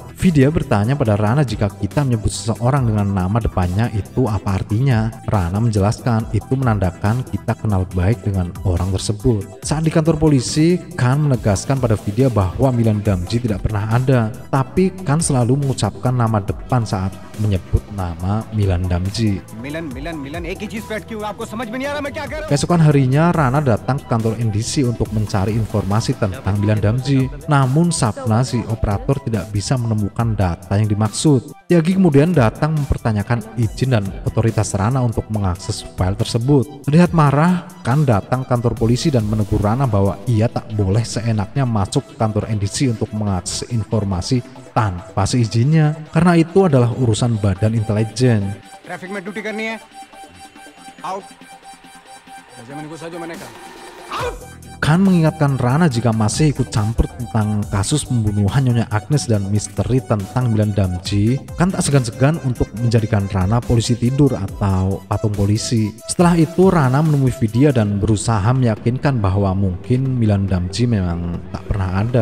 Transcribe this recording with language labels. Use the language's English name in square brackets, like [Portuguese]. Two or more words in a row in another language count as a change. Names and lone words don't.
[Indonesian] Vidya bertanya pada Rana jika kita menyebut seseorang dengan nama depannya itu apa artinya. Rana menjelaskan itu menandakan kita kenal baik dengan orang tersebut. Saat di kantor polisi, Khan menegaskan pada Vidya bahwa Milan Damji tidak pernah ada. Tapi Khan selalu mengucapkan nama depan saat menyebut nama Milan Damji. [Hindi] मिलन मिलन मिलन एक ही चीज पे अटकी हूँ, आपको समझ में नहीं आ रहा मैं क्या कर रहा हूँ? [Indonesian] Keesokan harinya Rana datang ke kantor NDC untuk mencari informasi tentang Milan Damji. Namun Sapna, si operator, tidak bisa menemukan data yang dimaksud. Yagi kemudian datang mempertanyakan izin dan otoritas Rana untuk mengakses file tersebut. Terlihat marah, Khan datang ke kantor polisi dan menegur Rana bahwa ia tak boleh seenaknya masuk ke kantor NDC untuk mengakses informasi tanpa seizinnya, karena itu adalah urusan Badan Intelijen. [Hindi] ट्रैफिक में ड्यूटी करनी है। आउट। जैसे मैंने गुस्सा जो मैंने कहा। आउट। [Indonesian] Khan mengingatkan Rana jika masih ikut campur tentang kasus pembunuhan Nyonya Agnes dan misteri tentang Milan Damji, Khan tak segan-segan untuk menjadikan Rana polisi tidur atau patung polisi. Setelah itu Rana menemui Vidya dan berusaha meyakinkan bahwa mungkin Milan Damji memang tak pernah ada.